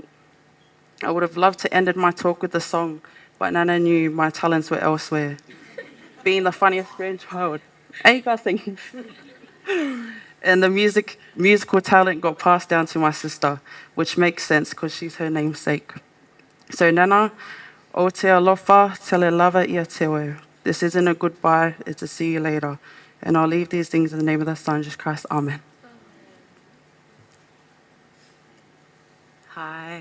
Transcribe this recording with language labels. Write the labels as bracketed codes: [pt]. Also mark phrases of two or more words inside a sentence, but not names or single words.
[en] I would have loved to end my talk with a song, but Nana knew my talents were elsewhere. Being the funniest grandchild, ain't got singing. And the musical talent got passed down to my sister, which makes sense because she's her namesake. [sm] So Nana, o te alofa, tele lava ia te. [en] This isn't a goodbye, it's a see you later. And I'll leave these things in the name of the Son, Jesus Christ. Amen. Hi.